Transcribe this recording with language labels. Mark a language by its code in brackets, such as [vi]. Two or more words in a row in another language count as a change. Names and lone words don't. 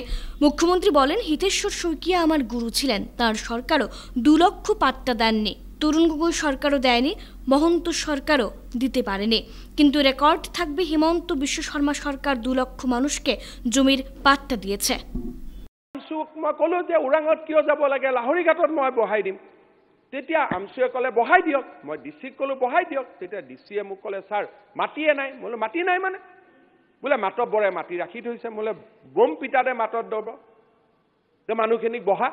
[bn] মুখ্যমন্ত্রী বলেন, হিতেশ্বর শইকিয়া আমার গুরু ছিলেন, তার সরকারও 2 লক্ষ পাট্টা দেননি। তরুণ গগৈ সরকারও দেয়নি, মহন্ত সরকারও দিতে পারেনি। কিন্তু রেকর্ড থাকবে হিমন্ত বিশ্ব শর্মা সরকার 2 লক্ষ মানুষকে জমির পাট্টা দিয়েছে। [as] মই ক'লো যে ওৰাঙত কিয় যাব লাগে, লাহৰীঘাটত মই বহাই দিম। তেতিয়া আমচুৱে ক'লে বহাই দিয়ক। মই ডিচিক ক'লো বহাই দিয়ক। তেতিয়া ডিচিয়ে মোক ক'লে, ছাৰ মাটিয়ে নাই। মই বোলো মাটি নাই মানে? বোলে মাতব্বৰে মাটি ৰাখি থৈছে। মোলে বম পিতাতে মাতত দব যে মানুহখিনিক বহা।